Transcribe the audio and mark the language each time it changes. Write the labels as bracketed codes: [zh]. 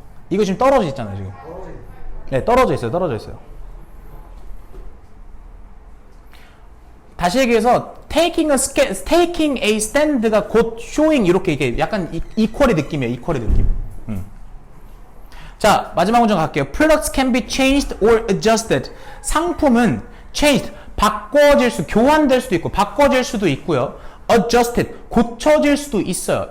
[ko] 이거 지금 떨어져 있잖아요, 지금. 네, 떨어져 있어요. 다시 얘기해서 [en] taking a stand가 [ko] 곧 showing 이렇게 이게 약간 이퀄의 느낌이에요. 이퀄의 느낌. 자, 마지막 문장 갈게요. [en] Products can be changed or adjusted. [ko] 상품은 changed, 교환될 수도 있고 바꿔질 수도 있고요. adjusted, 고쳐질 수도 있어요.